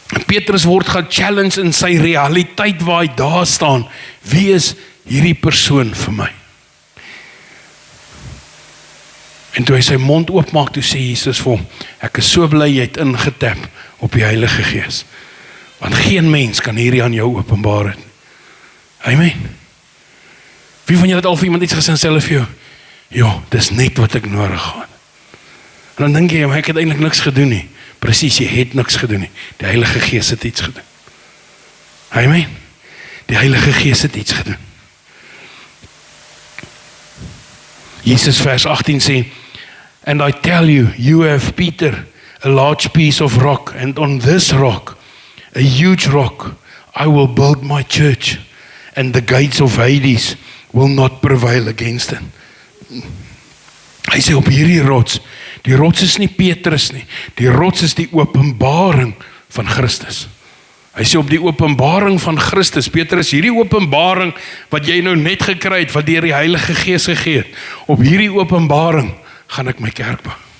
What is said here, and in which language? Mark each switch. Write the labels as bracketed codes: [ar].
[af] Petrus word gechallenge in sy realiteit waar hy daar staan. Wie is hierdie persoon vir my? En toe hy sy mond oopmaak, toe sê Jesus vir hom, ek is so bly jy het ingetap op die Heilige Gees. Want geen mens kan hierdie aan jou openbaar het. Amen. Wie van julle het al vir iemand iets gesê en sê hulle vir jou, ja, dis net wat ek nodig gehad. En dan dink jy, maar ek het eintlik niks gedoen nie. Presies, jy het niks gedoen nie. Die Heilige Gees het iets gedoen. Amen. Die Heilige Gees het iets gedoen. Jesus vers 18 sê, [en] and I tell you, you have Peter, a large piece of rock, and on this rock, a huge rock, I will build my church, and the gates of Hades will not prevail against it. [af] Hy sê op hierdie rots, die rots is nie Petrus nie, die rots is die openbaring van Christus. Hy sê op die openbaring van Christus, Petrus, hierdie openbaring wat jy nou net gekry het, wat deur die Heilige Gees gegee het, op hierdie openbaring gaan ek my kerk bou.